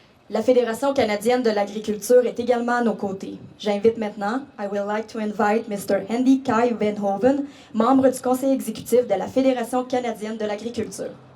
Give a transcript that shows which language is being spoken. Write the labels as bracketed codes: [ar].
[fr] La Fédération canadienne de l'agriculture est également à nos côtés. J'invite maintenant, [en] I would like to invite Mr. [fr] Andy Kai Venhoven, membre du conseil exécutif de la Fédération canadienne de l'agriculture.